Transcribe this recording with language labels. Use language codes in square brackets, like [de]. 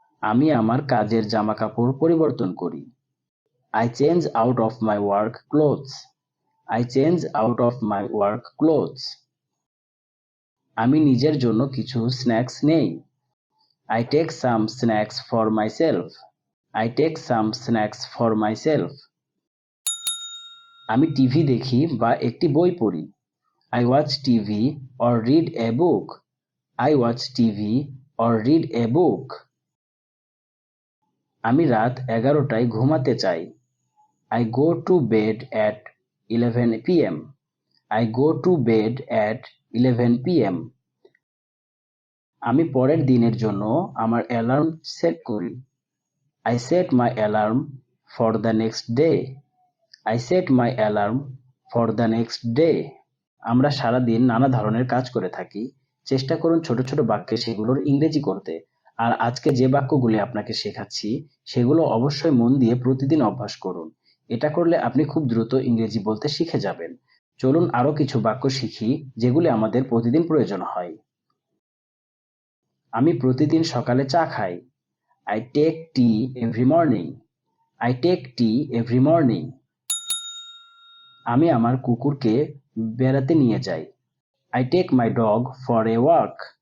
[bn] আমি আমার কাজের জামাকাপড় পরিবর্তন করি। [en] I change out of my work clothes. I change out of my work clothes. [bn] আমি নিজের জন্য কিছু স্ন্যাক্স নেই। [en] I take some snacks for myself. I take some snacks for myself. [bn] আমি টিভি দেখি বা একটি বই পড়ি। [en] I watch TV or read a book. I watch TV or read a book. [bn] আমি রাত 11টায় ঘুমাতে চাই। [en] I go to bed at 11 p.m. I go to bed at 11 p.m. [bn] আমি পরের দিনের জন্য আমার অ্যালার্ম সেট করি। [en] I set my alarm for the next day. I set my alarm for the next day. [bn] আমরা সারাদিন নানা ধরনের কাজ করে থাকি। চেষ্টা করুন ছোট ছোট বাক্যে সেগুলোর ইংরেজি করতে। আর আজকে যে বাক্যগুলি আপনাকে শেখাচ্ছি সেগুলো অবশ্যই মন দিয়ে প্রতিদিন অভ্যাস করুন। এটা করলে আপনি খুব দ্রুত ইংরেজি বলতে শিখে যাবেন। চলুন আরো কিছু বাক্য শিখি যেগুলি আমাদের প্রতিদিন প্রয়োজন হয়। আমি প্রতিদিন সকালে চা খাই। [en] I take tea every morning. I take tea every morning. [bn] আমি আমার কুকুরকে বেড়াতে নিয়ে যাই। [en] I take my dog for a walk.